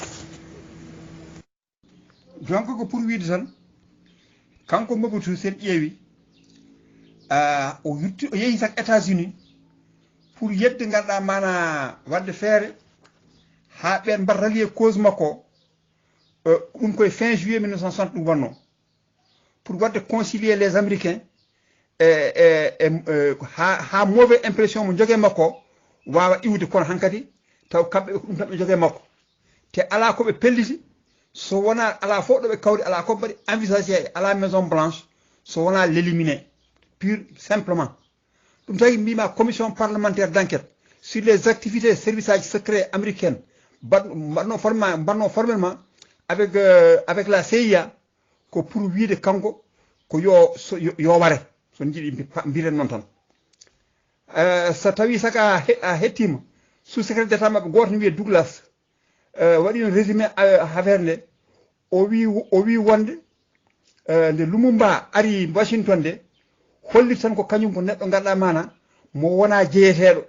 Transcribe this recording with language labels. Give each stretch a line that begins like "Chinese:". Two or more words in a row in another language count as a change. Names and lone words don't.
Fula: donc ko pour wiide tan kanko Mobutu sen ƴeewi o yeehi tak États-Unis pour yedde ganduɗa mana wadde feere ha ɓen mbaɗa rallier cause makko ɗum koye
French: fin juillet 1960
Fula: ɗum wonno pour wadde
French: concilier les américains
Fula: ha
French: mauvaise impression
Fula: mo jogue makko wawa iwde kono hankadi taw kamɓe ɗum tan ɓe jogue makko te ala koɓe pelliti so wona ala fof ɗo ɓe kawri ala ko mbaɗi envisagé
French: à la Maison Blanche
Fula: so wona
French: l'éliminer pur simplement
Fula: ɗum tagi mbima
French: commission parlementaire d'enquête sur les activités service
Fula: aji
French: secret américaine
Fula: mbaɗno formellement
French: avec la CIA
Fula: ko pour wiide kanko ko yo ware so jiiɗi mbiren noon tan so tawi saka a hettima
French: sous secrétaire d'état
Fula: maɓɓe goto ne wiye Douglas waɗi no
French: résumé affaire
Fula: nde o wi wonde nde Lumumba ari Washington nde holli tan ko kañum ko neɗɗo ganduɗa mana mo wona jeeyeteɗo